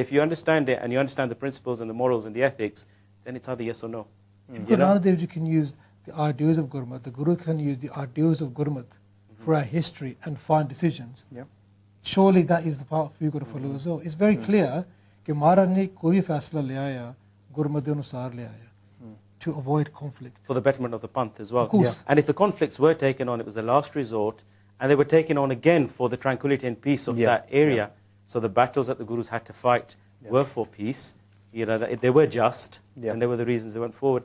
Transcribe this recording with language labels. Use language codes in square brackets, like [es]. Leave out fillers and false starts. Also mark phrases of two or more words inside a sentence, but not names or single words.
[en] If you understand it and you understand the principles and the morals and the ethics, then it's either yes or no. If Guru Nanak Dev Ji can use the ideals of Gurmat, the Guru can use the ideals of Gurmat for our history and find decisions. Surely that is the path we've got to follow as well. It's very clear that [pa] ਮਹਾਰਾਜ ਨੇ ਕੋਈ ਫ਼ੈਸਲਾ ਲੈ ਆਇਆ, ਗੁਰਮਤਿ ਦੇ ਅਨੁਸਾਰ ਲੈ ਆਇਆ, [en] to avoid conflict. For the betterment of the Panth as well. Of course. And if the conflicts were taken on, it was the last resort, and they were taken on again for the tranquility and peace of that area. So the battles that the Gurus had to fight were for peace. They were just, and they were the reasons they went forward.